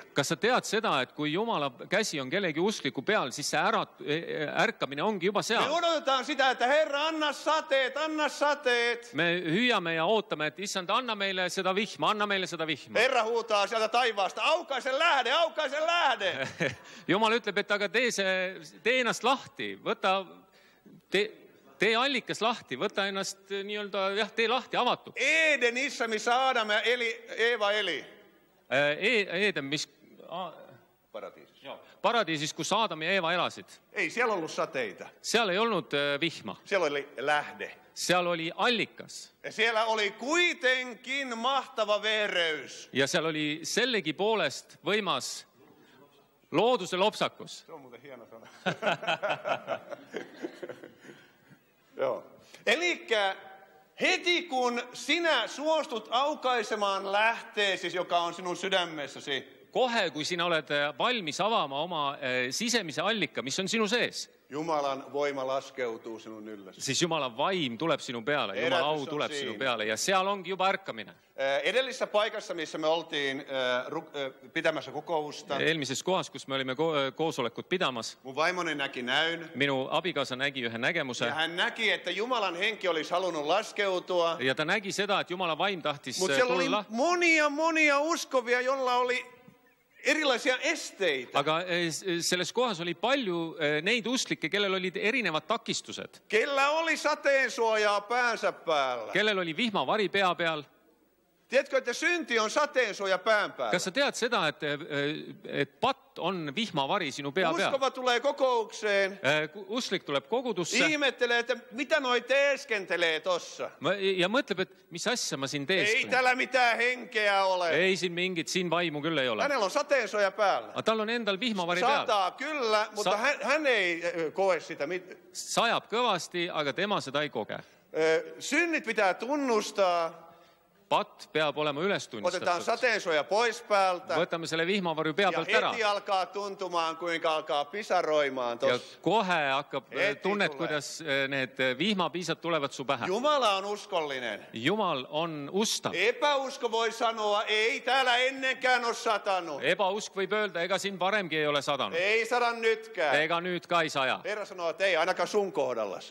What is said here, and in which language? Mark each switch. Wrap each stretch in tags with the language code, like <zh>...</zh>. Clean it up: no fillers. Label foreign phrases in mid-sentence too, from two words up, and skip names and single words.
<et>Kas sa tead seda, et kui Jumala käsi on kellegi uskliku peal, siis see ärkamine ongi juba</et> <fi>Me</fi> <et>seal.</et> <fi>odotetaan sitä, että Herra, anna sateet, anna sateet.</fi> <et>Me hüüame ja ootame, et issand, anna meile seda vihma, anna meile seda vihma.</et> <fi>Herra huutaa sieltä taivaasta, aukaise lähde, aukaise lähde.</fi> <et>Jumal ütleb, et aga tee ennast lahti, tee allikas lahti, võta ennast nii-öelda, jah, tee lahti, avatud.</et> <fi>Edenissa, missä Aadam ja Eeva eli.</fi> <et>Eeden, mis...</et> <fi>Paratiisissa.</fi> <et>Paradiisis, kus Aadam ja Eeva elasid.</et> <fi>Ei siellä ollut sateita.</fi> <et>Seal ei olnud vihma.</et> <fi>Siellä oli lähde.</fi> <et>Seal oli allikas.</et> <fi>Ja siellä oli kuitenkin mahtava vereys.</fi> <et>Ja seal oli sellegi poolest võimas looduse lopsakus.</et> <fi>Se on muuten hieno sana. Joo. Elikkä heti kun sinä suostut aukaisemaan lähteesi, joka on sinun sydämessäsi,</fi> <et>Kohe, kui sina oled valmis avama oma sisemise allika, mis on sinu sees,</et> <fi>Jumalan voima laskeutuu sinun ylläsi.</fi> <et>siis Jumala vaim tuleb sinu peale, Jumala au tuleb sinu peale ja seal ongi juba ärkamine.</et> <fi>Edellisessä paikassa, missä me oltiin pitämässä kokousta,</fi> <et>Eelmises kohas, kus me olime koosolekut pidamas,</et> <fi>mun vaimoni näki näyn.</fi> <et>minu abikaasa nägi ühe nägemuse</et> <fi>Ja hän näki, että Jumalan henki olisi halunnut laskeutua.</fi> <et>ja ta nägi seda, et Jumala vaim tahtis</et> <fi>Mutta siellä oli</fi> <et>tulla.</et> <fi>monia uskuvia, jolla oli erilaisia esteitä.</fi> <et>aga selles kohas oli palju neid usklikke, kellel olid erinevad takistused.</et> <fi>Kellä oli sateensuojaa päänsä päällä?</fi> <et>Kellel oli vihmavari pea peal.</et> <fi>Tiedätkö, että synti on sateensuoja pään päällä?</fi> <et>Kas sa tead seda, et patt on vihmavari sinu pea peal?</et> <fi>Uskova tulee kokoukseen.</fi> <et>Usklik tuleb kogudusse</et> <fi>Ihmettelee, että mitä noi teeskentelee tossa.</fi> <et>ja mõtleb, et mis asja ma siin</et> <fi>Ei</fi> <et>teesklen.</et> <fi>täällä mitään henkeä ole.</fi> <et>Ei siin vaimu küll ei ole.</et> <fi>Hänellä on sateensuoja päällä.</fi> <et>Aga tal on endal vihmavari peal.</et> <fi>Sataa kyllä, mutta hän ei koe sitä.</fi> <et>Sajab kõvasti, aga tema seda ei koge.</et> <fi>Synnit pitää tunnustaa.</fi> <et>Patt peab olema üles</et> <fi>Otetaan</fi> <et>tunnistatud.</et> <fi>sateensuoja pois päältä.</fi> <et>Võtame selle vihmavarju pea</et> <fi>Ja</fi> <et>pealt ära.</et> <fi>heti alkaa tuntumaan, kuinka alkaa pisaroimaan</fi> <et>Ja</et> <fi>tossa.</fi> <et>kohe hakkab</et> <fi>Heti</fi> <et>tunnet,</et> <fi>tulee.</fi> <et>kuidas need vihmapiisad tulevad su pähe.</et> <fi>Jumala on uskollinen.</fi> <et>Jumal on ustav.</et> <fi>Epäusko voi sanoa, ei täällä ennenkään ole satanut.</fi> <et>Ebausk võib öelda, ega siin varemgi ei ole sadanud.</et> <fi>Ei sada nytkään.</fi> <et>Ega nüüd ka ei saja.</et> <fi>Herra sanoo, että ei ainakaan sun kohdallasi.</fi>